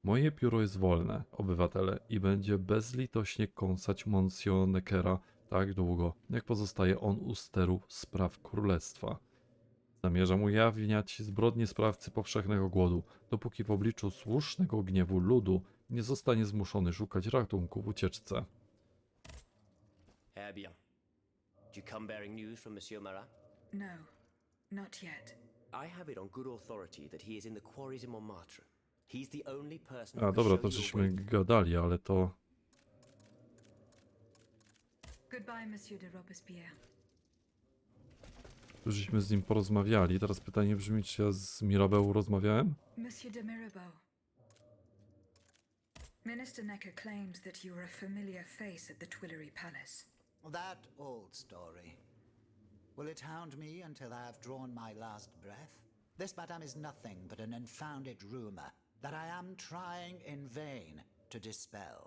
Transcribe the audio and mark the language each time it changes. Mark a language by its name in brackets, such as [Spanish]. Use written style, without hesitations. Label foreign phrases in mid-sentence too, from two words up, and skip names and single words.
[Polish] Moje pióro jest wolne, obywatele, i będzie bezlitośnie kąsać Monsieur Neckera tak długo, jak pozostaje on u steru spraw królestwa. Zamierzam ujawniać zbrodnie sprawcy powszechnego głodu, dopóki w obliczu słusznego gniewu ludu nie zostanie zmuszony szukać ratunku w ucieczce. [French] Eh bien. [English] Do you come bearing news from Monsieur Marat? No, not yet. I have it on good authority that he is in the quarries in Montmartre. He's the only person [Polish] A [English] who [Polish] dobra, [English] could [Polish] to [English] show you [Polish] żeśmy [English] a way. [Polish] gadali, ale to... [English] Goodbye, Monsieur de Robespierre. [Polish] Tu żeśmy z nim porozmawiali. Teraz pytanie brzmi, czy ja z Mirabeau rozmawiałem? [English] Monsieur de Mirabeau. Minister Necker claims that you were a familiar face at the Tuileries Palace. That old story. Will it hound me until I have drawn my last breath? This, madame, is nothing but an unfounded rumor that I am trying in vain to dispel.